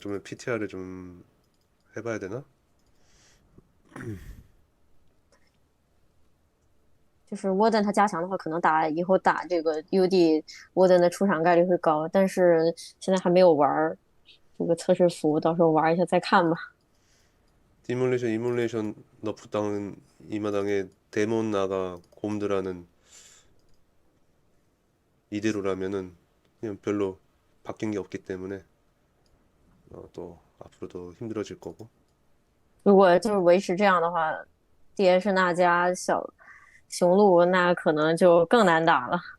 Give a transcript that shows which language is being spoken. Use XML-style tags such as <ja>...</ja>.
<ko>좀 PTR을 좀 해봐야 되나?</ko> <zh>就是沃登他加强的话，可能以后打这个 UD 沃登的出场概率会高，但是现在还没有玩这个测试服，到时候玩一下再看吧。</zh> <ko>이뮬레이션 너프 당은 이 마당에 데몬 나가 곰드라는 이대로라면은 그냥 별로 바뀐 게 없기 때문에 또 앞으로도 힘들어질 거고.</ko> <zh>如果就是维持这样的话，DS那加雄鹿那可能就更难打了。</zh>